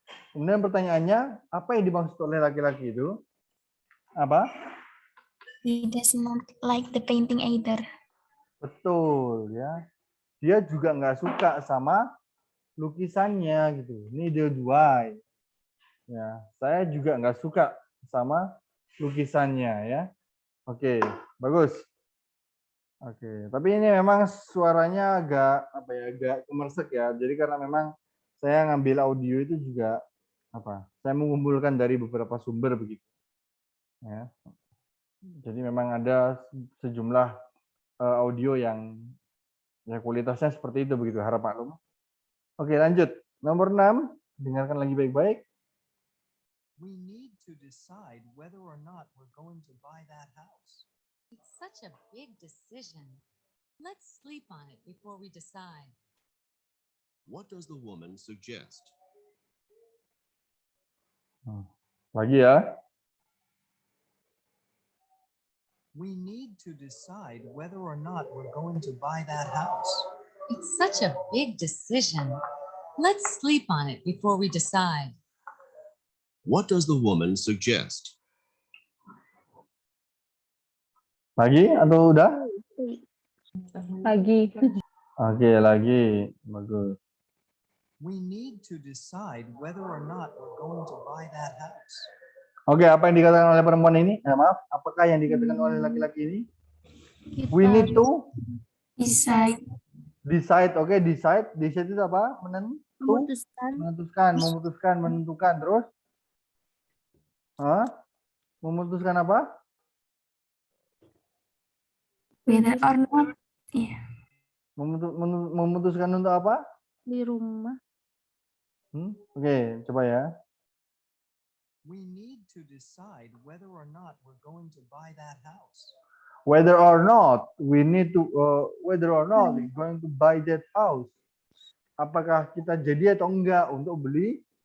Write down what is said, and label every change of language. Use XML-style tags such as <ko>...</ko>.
<id>Kemudian pertanyaannya, apa yang dimaksud oleh laki-laki itu? Apa?</id> <en>He does not like the painting either.</en> <id>Betul ya. Dia juga nggak suka sama lukisannya gitu.</id> <en>Neither do I.</en> <id>Ya, saya juga nggak suka sama lukisannya ya. Oke, bagus. Oke, tapi ini memang suaranya agak agak kemersek ya. Jadi karena memang saya ngambil audio itu juga saya mengumpulkan dari beberapa sumber begitu. Ya. Jadi memang ada sejumlah audio yang ya kualitasnya seperti itu begitu, harap maklum. Oke, lanjut. Nomor 6, dengarkan lagi baik-baik.</id> <en>We need to decide whether or not we're going to buy that house. It's such a big decision. Let's sleep on it before we decide. What does the woman suggest?</en> <id>Lagi ya.</id> <en>We need to decide whether or not we're going to buy that house. It's such a big decision. Let's sleep on it before we decide. What does the woman suggest?</en> <id>Lagi atau udah? Lagi. Oke, lagi. Bagus.</id> <en>We need to decide whether or not we're going to buy that house.</en> <id>Oke, apa yang dikatakan oleh perempuan ini? Maaf, apakah yang dikatakan oleh laki-laki ini?</id> <en>We need to Decide.</en> <id>decide. Oke, decide. Decide itu apa? Memutuskan. Menentukan. Terus? Hah? Memutuskan apa?</id> <en>Whether or not. Iya.</en> <id>Memutuskan untuk apa? Di rumah. Oke, coba ya.</id> <en>We need to decide whether or not we're going to buy that house. Whether or not we need to we're going to buy that house.</en> <id>Apakah kita jadi atau enggak untuk beli</id>